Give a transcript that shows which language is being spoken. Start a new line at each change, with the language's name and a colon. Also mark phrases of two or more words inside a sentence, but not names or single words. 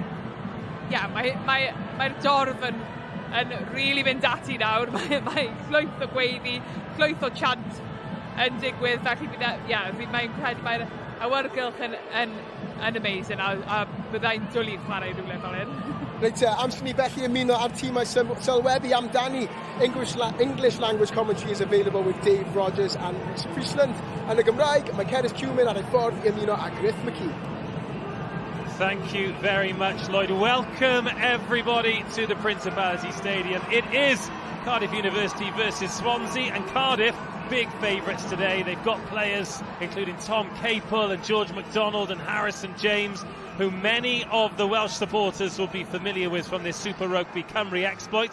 Welsh: Ie, mae'r dorf yn rili mynd ati nawr. Mae llwyth o gweiddi, llwyth o chant yn digwydd, felly mae'n credu mae'r awyrgylch yn amazing, a byddai'n dwlu'n chwarae rhywle fel hyn. Reit, amser ni felly ymuno ar tîmau sylwebu amdani.
English: English language commentary is available with Dave Rogers and Rhys Friesland.
Welsh: Yn y Gymraeg, mae Cerys Cumin ar ei ffordd i ymuno â Griff McKee.
English: Thank you very much, Lloyd. Welcome everybody to the Principality Stadium. It is Cardiff University versus Swansea, and Cardiff big favourites today. They've got players including Tom Capel and George MacDonald and Harrison James, who many of the Welsh supporters will be familiar with from this Super Rugby Cymru exploit.